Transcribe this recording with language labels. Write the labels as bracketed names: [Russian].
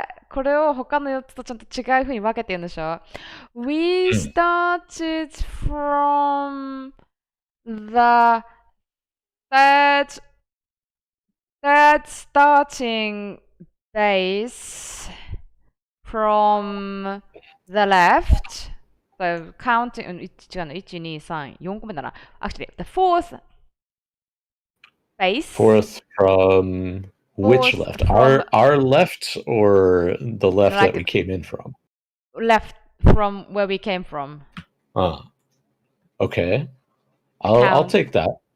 [Japanese] これを他の4つとちゃんと違う風に分けて言うんでしょ？ [English] We started from the third starting base from the left. So counting 違うの 1, 2, 3, 4個目だな。 Actually, the fourth base. Fourth from which left? Our left or the left that we came in from? Left from where we came from. Okay. I'll take that.